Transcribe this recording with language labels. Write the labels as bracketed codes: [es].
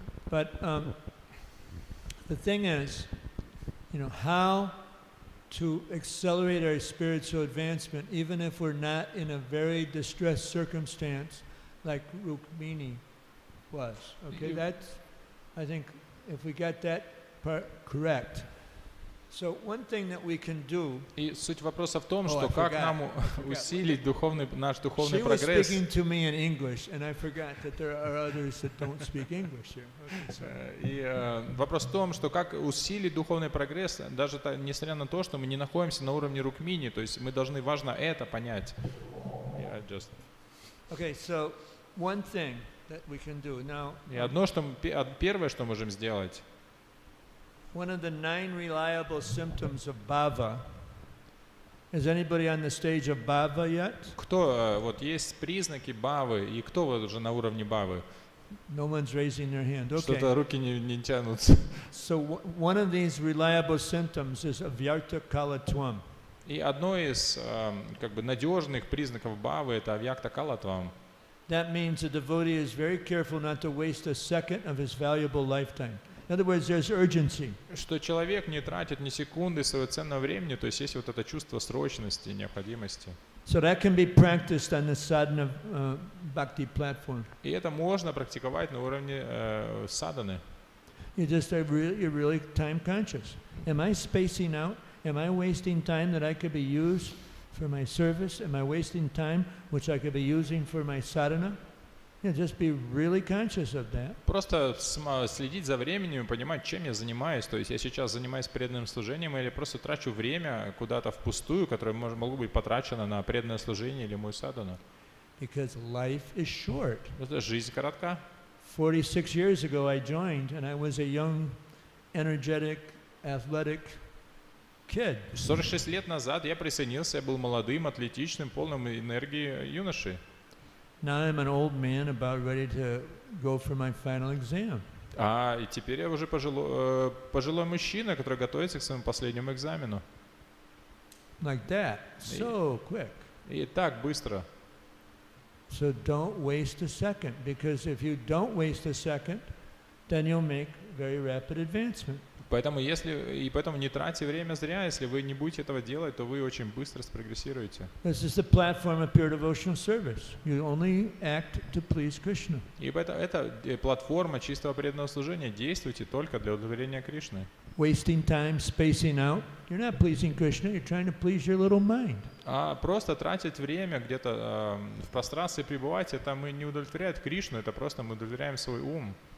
[en] But the thing is, how to accelerate our spiritual advancement, even if we're not in a very distressed circumstance like Rukmini was. Okay, that's, I think, if we got that part correct. So one thing that we can do. [ru] И суть вопроса в том, Oh, что [en] I [ru] как [en] forgot. [ru] нам усилить наш духовный [en] She was [ru] прогресс. [en] speaking to me in English, and I forgot that there are others that don't speak English here. Okay, so. [ru] И вопрос в том, что как усилить духовный прогресс, даже несмотря на то, что мы не находимся на уровне Рукмини, то есть мы должны, важно это понять. [en] Okay, so one thing that we can do now. [ru] И первое, что можем сделать. [en] One of the 9 reliable symptoms of bhava. Is anybody on the stage of bhava yet? [ru] Кто, вот есть признаки бхавы, и кто вот уже на уровне бхавы? [en] No one's raising their hand. Okay. [ru] Что-то руки не тянутся. [en] So one of these reliable symptoms is avyarta kalatvam. [ru] И одно из как бы надежных признаков бхавы это авьякта калатвам. [en] That means the devotee is very careful not to waste a second of his valuable lifetime. In other words, there's urgency. [ru] Что человек не тратит ни секунды своего ценного времени, то есть есть вот это чувство срочности, необходимости. [en] So that can be practiced on the sadhana bhakti platform. [ru] И это можно практиковать на уровне садханы. [en] You're really time conscious. Am I spacing out? Am I wasting time that I could be used for my service? Am I wasting time which I could be using for my sadhana? Just be really conscious of that. [ru] Просто следить за временем и понимать, чем я занимаюсь. То есть я сейчас занимаюсь преданным служением или просто трачу время куда-то впустую, которое могло быть потрачено на преданное служение или мою садхану. [en] Because life is short. [ru] Жизнь коротка. [en] 46 years ago I joined and I was a young, energetic, athletic kid. [ru] 46 лет назад я присоединился, я был молодым, атлетичным, полным энергии юношей. [en] Now I'm an old man about ready to go for my final exam. [ru] И теперь я уже пожилой мужчина, который готовится к своему последнему экзамену. [en] Like that, so quick. [ru] И так быстро. [en] So don't waste a second, because if you don't waste a second, then you'll make very rapid advancement. [ru] Поэтому не тратьте время зря. Если вы не будете этого делать, то вы очень быстро спрогрессируете. [en] This is the platform of pure devotional service. You only act to please Krishna. [ru] И это платформа чистого преданного служения. Действуйте только для удовлетворения Кришны. [en] Wasting time, spacing out, you're not pleasing Krishna, you're trying to please your little mind. [ru] Просто тратить время где-то в пространстве пребывать, это мы не удовлетворяет Кришну, это просто мы удовлетворяем свой ум.